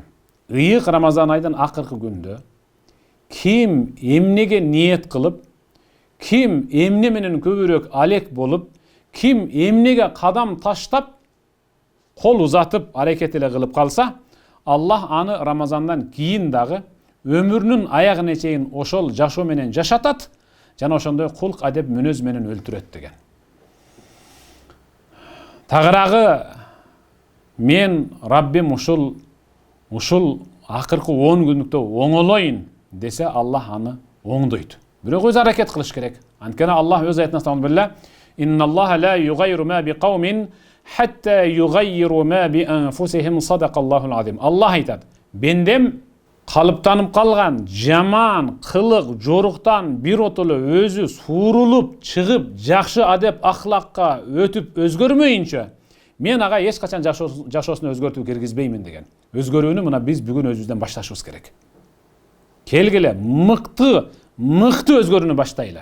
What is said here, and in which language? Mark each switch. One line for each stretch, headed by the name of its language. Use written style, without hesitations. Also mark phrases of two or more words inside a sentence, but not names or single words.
Kyrgyz: Ыйык Рамазан айдын акыркы күндө ким эмнеге ниет кылып, ким эмне менен көбүрөөк алек болуп, ким эмнеге кадам таштап, кол узатып, аракет эле кылып калса, Аллах аны Рамазандан кийин дагы өмүрүнүн аягына чейин ошол жашоо менен жашатат, жана ошондой кулк адеп мүнөз менен өлтүрөт деген. Тагыраагы мен Раббим ушул акыркы 10 күндүктө оңолоюн десе, Аллах аны оңдойт. Бирок өз аракет кылыш керек. Анткени Аллах өз аятында айтты:
Arabic: "إن الله لا يغير ما بقوم حتى يغيروا ما بأنفسهم صدق الله العظيم."
Kyrgyz: Аллах айтат: "Бендем калыптанып калган жаман кылык жоруктан биротоло өзү суурулуп чыгып, жакшы адеп ахлакка өтүп өзгөрмөйүнчө, мен ага эч качан жашоосуна өзгөртүү киргизбеймин" деген. Өзгөрүүнү мына биз бүгүн өзүбүздөн башташыбыз керек. Келгиле, мыкты өзгөрүүнү баштайлы.